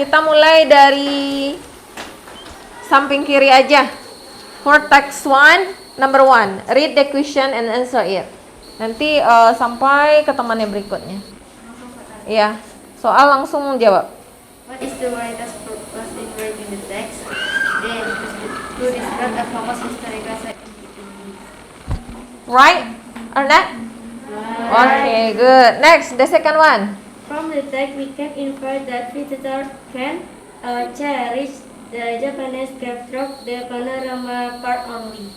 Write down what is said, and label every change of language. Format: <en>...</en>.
<id>Kita mulai dari samping kiri aja.</id> <en>For task 1, number 1, read the question and answer it.</en> <id>Nanti sampai ke temannya berikutnya. Iya, soal langsung jawab.</id> <en>What is the writer's purpose in writing the text? Then, to describe a famous historical site. Right or not? Okay, good. Next, the second one. From the text, we can infer that visitors can cherish the Japanese backdrop, the panorama part only.</en>